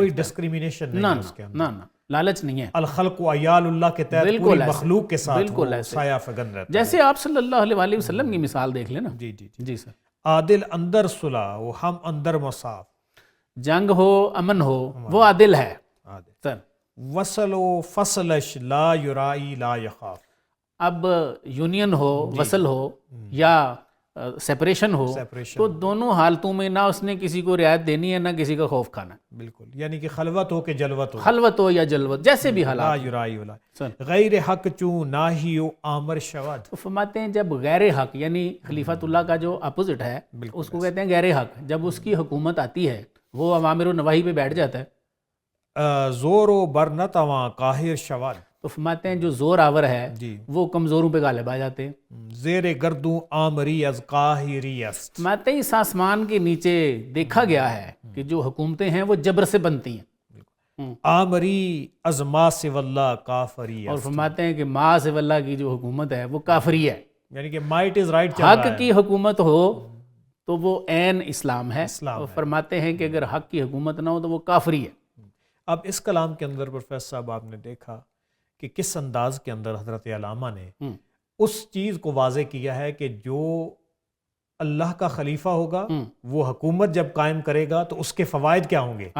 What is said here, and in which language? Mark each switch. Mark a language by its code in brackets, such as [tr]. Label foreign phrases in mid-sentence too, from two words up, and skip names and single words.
[ur] کوئی ڈسکریمنیشن نہیں ہے اس کے اندر، نہ لالچ نہیں ہے۔ [ar] الخلق و عیال اللہ [ur] کے تحت پوری مخلوق کے ساتھ وہ سایہ فگن رہتا ہے، جیسے آپ [ar] صلی اللہ علیہ وسلم [ur] کی مثال دیکھ لیں نا۔ جی سر۔ [fa] عادل اندر صلح و ہم اندر مصاف، [ur] جنگ ہو امن ہو وہ عادل ہے سر۔ [fa] وصل و فصلش لا یرائی لا یخاف، [ur] اب یونین ہو، وصل ہو یا سیپریشن ہو، تو دونوں حالتوں میں نہ اس نے کسی کو رعایت دینی ہے نہ کسی کا خوف کھانا ہے، بالکل، یعنی کہ خلوت ہو کہ جلوت ہو، خلوت ہو یا جلوت، جیسے بھی [fa] لا [ur] حالات [fa] یرائی ولا غیر حق چون ناہی و آمر شود، [ur] تو فرماتے ہیں جب غیر حق یعنی خلیفۃ اللہ کا جو اپوزٹ ہے اس کو کہتے ہیں غیر حق، جب اس کی حکومت آتی ہے وہ اوامر و نواہی پہ بیٹھ جاتا ہے، [fa] زور و بر نہ تواں قاہر شود، [ur] تو فرماتے ہیں جو زور آور ہے وہ کمزوروں پہ غالب آ جاتے ہیں، [fa] زیر گردوں آمری از قاہری است، [ur] فرماتے ہیں اس آسمان کے نیچے دیکھا گیا ہے کہ جو حکومتیں ہیں وہ جبر سے بنتی ہیں، [fa] آمری از ما سو اللہ کافری [ur] اور [fa] است، [ur] فرماتے ہیں کہ [ar] ما سو اللہ [ur] کی جو حکومت ہے وہ کافری ہے، یعنی کہ [en] might is right [ur] چل رہا حق ہے، کی حکومت ہو تو وہ عین اسلام ہے، اور فرماتے ہیں کہ اگر حق کی حکومت نہ ہو تو وہ کافری ہے۔ اب اس کلام کے اندر پروفیسر صاحب آپ نے دیکھا کہ کس انداز کے اندر حضرت علامہ نے اس چیز کو واضح کیا ہے کہ جو اللہ کا خلیفہ ہوگا وہ حکومت جب قائم کرے گا تو اس کے فوائد کیا ہوں گے؟